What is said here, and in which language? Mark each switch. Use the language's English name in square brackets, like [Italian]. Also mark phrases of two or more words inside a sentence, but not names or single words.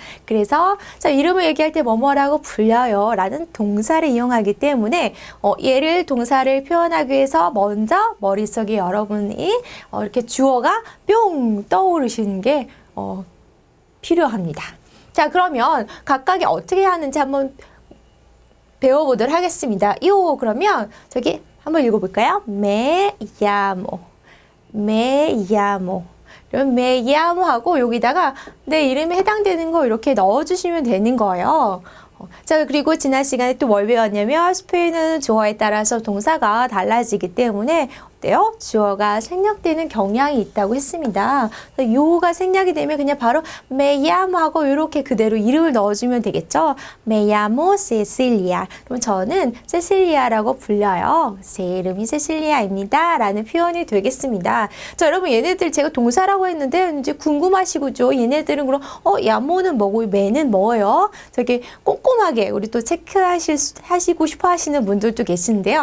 [Korean] 그래서 자, 이름을 얘기할 때 뭐뭐라고 불려요 라는 동사를 이용하기 때문에 얘를 동사를 표현하기 위해서 먼저 머릿속에 여러분이 이렇게 주어가 뿅 떠오르시는 게 필요합니다. 자, 그러면 각각이 어떻게 하는지 한번 배워보도록 하겠습니다. 그러면 저기 한번 읽어볼까요? [Spanish] Me llamo. [Korean] 그럼 [Spanish] me llamo [Korean] 하고 여기다가 내 이름에 해당되는 거 이렇게 넣어주시면 되는 거예요. 자, 그리고 지난 시간에 또 뭘 배웠냐면 스페인어는 주어에 따라서 동사가 달라지기 때문에 어때요? 주어가 생략되는 경향이 있다고 했습니다. 요가 생략이 되면 그냥 바로 [Spanish] me llamo [Korean] 하고 이렇게 그대로 이름을 넣어주면 되겠죠. [Spanish] Me llamo Cecilia. [Korean] 그럼 저는 세실리아라고 불려요. 제 이름이 세실리아입니다. 라는 표현이 되겠습니다. 자, 여러분 얘네들 제가 동사라고 했는데 이제 궁금하시고죠. 얘네들은 그럼 llamo는 뭐고 me는 뭐예요? 저기 꼼꼼하게 우리 또 체크하시고 싶어 하시는 분들도 계시는데요.